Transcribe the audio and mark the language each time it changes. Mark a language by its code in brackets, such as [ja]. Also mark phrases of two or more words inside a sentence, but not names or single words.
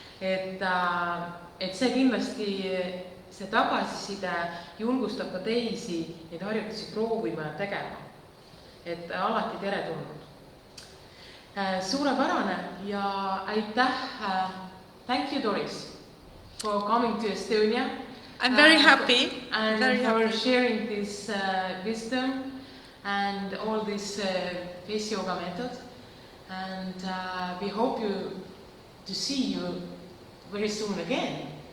[et] Et see kindlasti, see tagasiside julgustab ka teisi neid harjutusi proovima ja tegema. Et alati teretulnud. Suurepärane ja aitäh. [en] Thank you, Doris, for coming to Estonia. I'm very happy. And very for happy. sharing this wisdom and all this face yoga method. And we hope to see you very soon again.